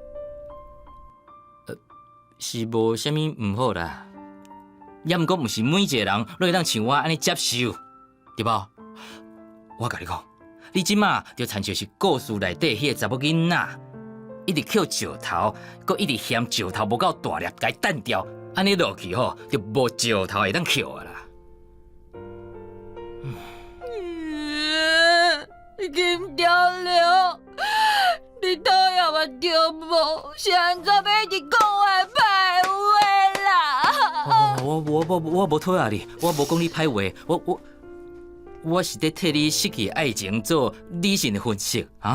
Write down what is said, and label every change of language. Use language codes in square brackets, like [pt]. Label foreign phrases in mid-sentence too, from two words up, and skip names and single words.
[nan] 是无啥物毋好啦，也毋过毋是每一个人都会当像我安尼接受，对无？我甲你讲，你即马就亲像是故事内底迄个查某囡仔。一直捡石头，搁一直嫌石头无够大粒，甲伊弹掉，安尼落去吼，就无石头会当捡啊啦。你金条了，你讨厌我对无？是安怎要一直讲我歹话啦？我无讨厌你，我无讲你歹话，我是在替你失去爱情做理性的分析啊。